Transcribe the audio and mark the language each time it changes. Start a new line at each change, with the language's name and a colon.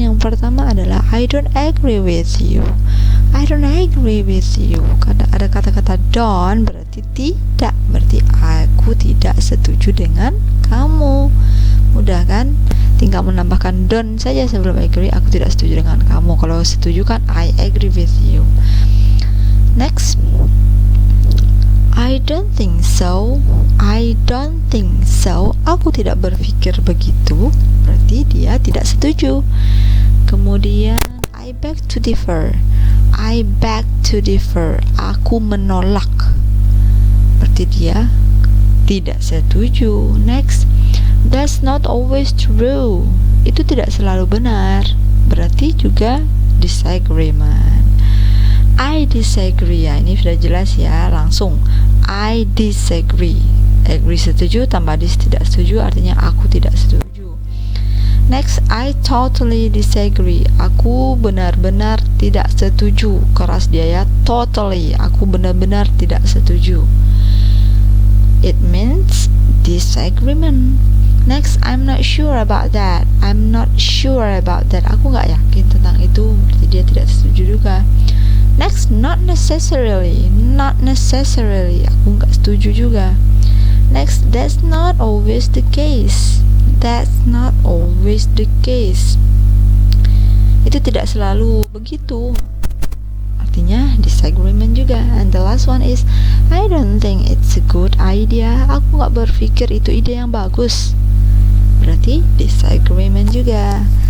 English: Yang pertama adalah I don't agree with you. I don't agree with you.
Indonesian: Karena ada kata-kata don't berarti tidak, berarti aku tidak setuju dengan kamu. Mudah kan? Tinggal menambahkan don't saja sebelum agree, aku tidak setuju dengan kamu. Kalau setuju kan
English: I agree with you. Next, I don't think so. I don't think so.
Indonesian: Aku tidak berpikir begitu, berarti dia tidak setuju. Kemudian
English: I beg to differ. I beg to differ.
Indonesian: Aku menolak, berarti dia tidak setuju.
English: Next, that's not always true.
Indonesian: Itu tidak selalu benar, berarti juga disagreement.
English: I disagree.
Indonesian: Ya, ini sudah jelas ya, langsung I disagree. Agree setuju tambah dis tidak setuju, artinya aku tidak setuju.
English: Next, I totally disagree.
Indonesian: Aku benar-benar tidak setuju. Keras dia ya, totally. Aku benar-benar tidak setuju.
English: It means disagreement. Next, I'm not sure about that. I'm not sure about that.
Indonesian: Aku nggak yakin tentang itu, berarti dia tidak setuju juga.
English: Next, not necessarily. Not necessarily.
Indonesian: Aku nggak setuju juga.
English: Next, that's not always the case. That's not always the case.
Indonesian: Itu tidak selalu begitu, artinya disagreement juga.
English: And the last one is I don't think it's a good idea.
Indonesian: Aku nggak berpikir itu ide yang bagus, berarti disagreement juga.